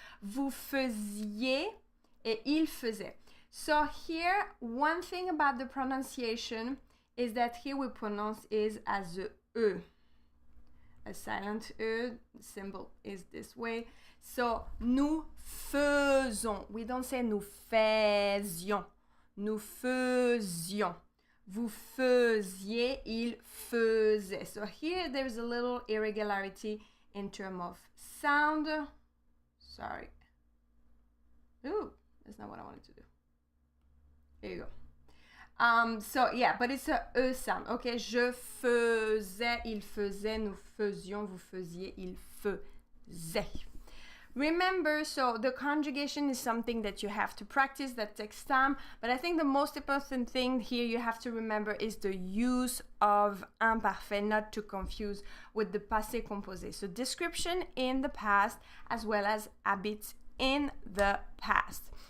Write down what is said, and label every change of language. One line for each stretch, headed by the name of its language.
French: Vous faisiez et il faisait.
English: So here, one thing about the pronunciation is that here we pronounce is as a E. A silent E, the symbol is this way. So
French: nous faisons.
English: We don't say
French: nous faisions. Nous faisions. Vous faisiez, il faisait.
English: So here there's a little irregularity in terms of sound. Sorry. Ooh, that's not what I wanted to do. Here you go. So yeah, but it's a E sound. Okay,
French: je faisais, il faisait, nous faisions, vous faisiez, il faisait.
English: Remember, so the conjugation is something that you have to practice, that takes time, but I think the most important thing here you have to remember is the use of imparfait, not to confuse with the passé composé. So description in the past as well as habits in the past.